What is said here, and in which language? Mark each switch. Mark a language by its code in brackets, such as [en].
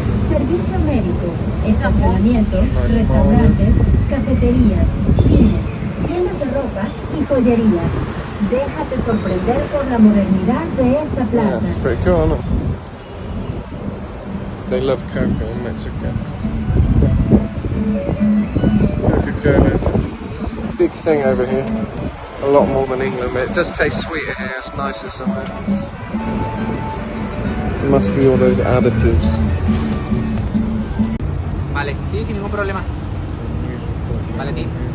[es] Servicio médico, estacionamiento, restaurantes, cafeterías, cines, tiendas de ropa y joyería. Déjate sorprender por la modernidad de esta plaza. [en] Yeah, pretty cool, isn't it? They love cocoa in Mexico. Coca-Cola is a big thing over here. A lot more than England, but it does taste sweeter here. It's nicer somewhere. It must be all those additives. [es] Vale, sí, sin ningún problema. Maletín.